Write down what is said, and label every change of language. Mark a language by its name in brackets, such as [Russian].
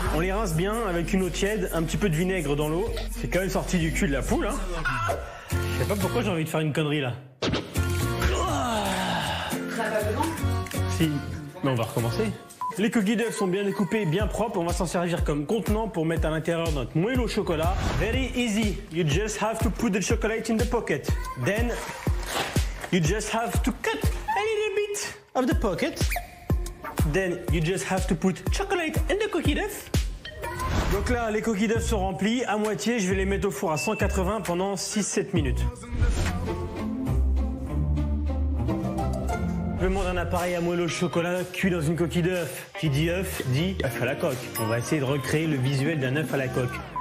[French] On les rince bien avec une eau tiède, un petit peu de vinaigre dans l'eau. C'est quand même sorti du cul de la poule, hein. Je sais pas pourquoi j'ai envie de faire une connerie, là. Si, mais on va recommencer. Les coquilles d'œufs sont bien découpées, bien propres. On va s'en servir comme contenant pour mettre à l'intérieur notre moelleux au chocolat. [English] Very easy. You just have to put the chocolate in the pocket. Then, you just have to cut a little bit of the pocket. Then you just have to put chocolate in the [French] coquille d'œuf. Donc là, les coquilles d'œufs sont remplies à moitié. Je vais les mettre au four à 180 pendant 6-7 minutes. Je demande un appareil à moelleux au chocolat cuit dans une coquille d'œuf. Qui dit œuf, dit œuf à la coque. On va essayer de recréer le visuel d'un œuf à la coque.